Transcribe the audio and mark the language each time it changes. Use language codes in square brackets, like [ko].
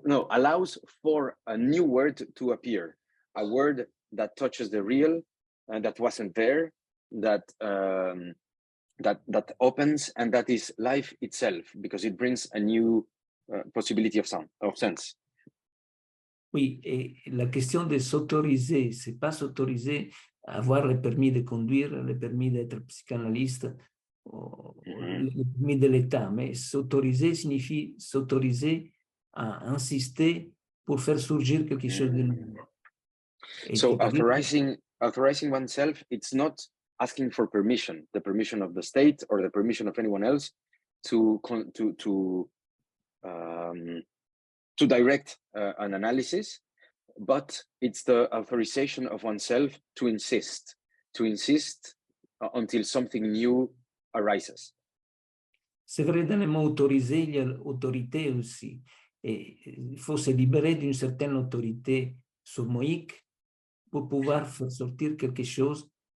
[en] allows for a new word to appear, a word that touches the real and that wasn't there, that opens, and that is life itself, because it brings a new possibility of sense. [fr] Oui, et la question de s'autoriser, c'est pas s'autoriser à avoir le permis de conduire, le permis d'être psychanalyste, le permis de l'État, mais s'autoriser signifie s'autoriser à insister pour faire surgir quelque chose de nouveau. [en] So authorizing oneself, it's not asking for permission, the permission of the state or the permission of anyone else to direct an analysis, but it's the authorization of oneself to insist until something new arises. [fr] C'est vrai, dans le mot autoriser, il y a l'autorité aussi. Et il faut se libérer d'une certaine autorité somoïque pour pouvoir faire sortir quelque chose